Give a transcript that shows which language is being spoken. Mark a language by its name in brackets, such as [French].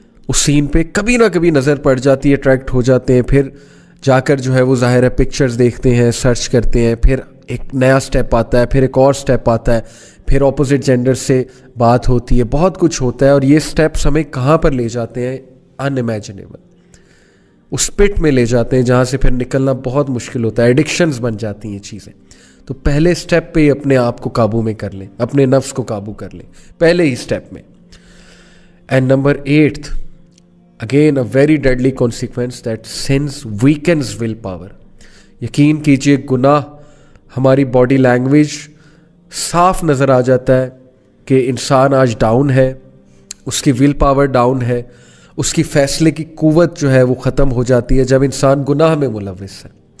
[Urdu] اس سین پہ کبھی نہ کبھی نظر پڑ جاتی ہے, اٹریکٹ ہو جاتے ہیں, پھر جا کر جو ہے وہ ظاہر ہے پکچرز دیکھتے ہیں, سرچ کرتے ہیں, پھر ایک نیا سٹیپ آتا ہے, پھر ایک اور سٹیپ آتا ہے, پھر اپوزٹ جینڈر سے بات ہوتی ہے, بہت کچھ ہوتا ہے, اور یہ سٹیپس ہمیں کہاں پر لے جاتے ہیں, ان امیجنیبل, اس پٹ میں لے جاتے ہیں جہاں سے پھر نکلنا بہت مشکل ہوتا ہے, ایڈکشنز بن جاتی ہیں یہ چیزیں. تو پہلے سٹیپ پہ ہی اپنے آپ کو قابو میں کر لیں, اپنے نفس کو قابو کر لیں پہلے ہی سٹیپ میں. [English] And number 8, again a very deadly consequence, that sins weakens will power. [Urdu] یقین کیجئے گناہ ہماری باڈی لینگویج صاف نظر آ جاتا ہے کہ انسان آج ڈاؤن ہے, اس کی ول پاور ڈاؤن ہے, اس کی فیصلے کی قوت جو ہے وہ ختم ہو جاتی ہے جب انسان گناہ میں ملوث ہے.